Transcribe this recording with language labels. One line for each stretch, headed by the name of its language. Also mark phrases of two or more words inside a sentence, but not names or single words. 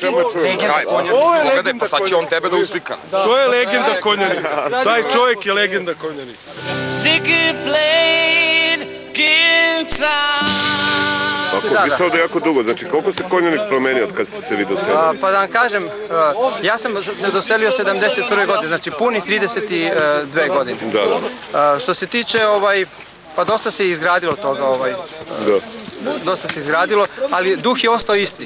Serbian: Pogledaj, pa sad će on tebe da uslika. To je legenda Konjanika, taj čovjek je legenda Konjanika.
English: Ziggy played guitar.
Serbian: Tako, vi ste ovdje jako dugo, znači koliko se Konjanik promenio od kad ste se vi doselili? Pa da vam kažem, ja sam se doselio 71. godine, znači puni 32 godine. Što se tiče, pa dosta se izgradilo toga, dosta se izgradilo, ali duh je ostao isti.